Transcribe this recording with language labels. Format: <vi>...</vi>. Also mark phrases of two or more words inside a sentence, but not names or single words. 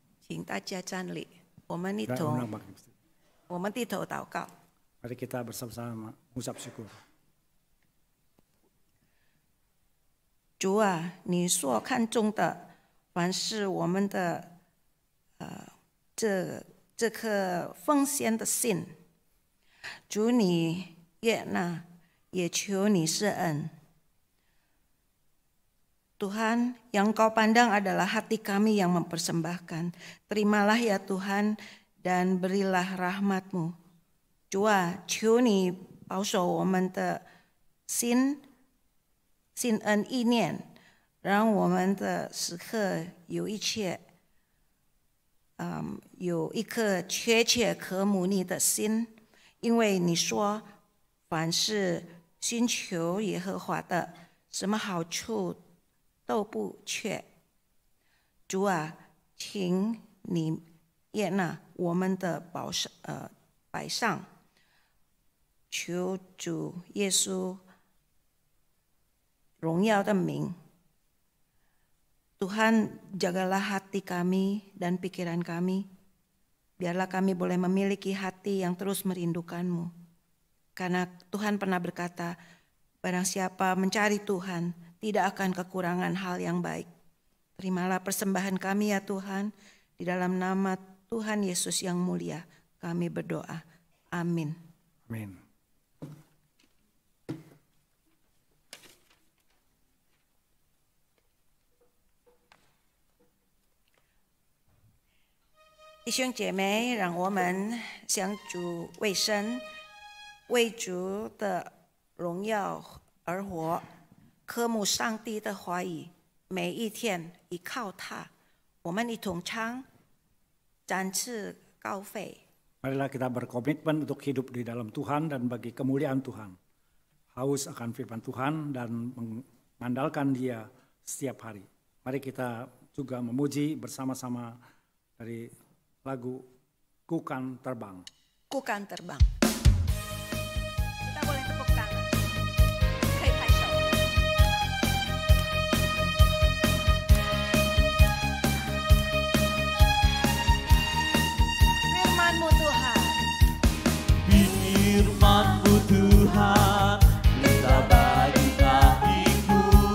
<zh>请大家站立，我们一</zh> <id>Dan</id> <zh>同</zh> <id>undang bangkit.</id> <zh>我们低头祷告。</zh> <id>Mari kita bersama-sama mengucap syukur.</id> <zh>主啊，你所看重的，凡是我们的这颗奉献的心，主你悦纳，也求你施恩。</zh> <id>Tuhan, yang kau pandang adalah hati kami yang mempersembahkan. Terimalah ya Tuhan, dan berilah rahmat-Mu.</id> <zh>主啊，求你保守我们的心恩意念，让我们的时刻有一颗切切渴慕你的心，因为你说，凡是寻求耶和华的，什么好处都不缺。主啊，请你悦纳我们的摆上，求主耶稣荣耀的名。</zh> <id>Tuhan, jagalah hati kami dan pikiran kami. Biarlah kami boleh memiliki hati yang terus merindukan-Mu. Karena Tuhan pernah berkata, barang siapa mencari Tuhan, tidak akan kekurangan hal yang baik. Terimalah persembahan kami ya Tuhan, di dalam nama Tuhan Yesus yang mulia, kami berdoa. Amin. Amin.</id> <zh>弟兄姐妹，让我们向主为生，为主的荣耀而活，渴慕上帝的话语，每一天依靠他。我们一同唱，展翅高飞。</zh> <id>Marilah kita berkomitmen untuk hidup di dalam Tuhan dan bagi kemuliaan Tuhan. Haus akan firman Tuhan dan mengandalkan Dia setiap hari. Mari kita juga memuji bersama-sama dari lagu Kukan Terbang. Kukan terbang. Kita boleh tepuk tangan.</id> <zh>可以拍手。</zh> <id>Firman-Mu Tuhan. Firman-Mu Tuhan, berita bagi kakiku.</id>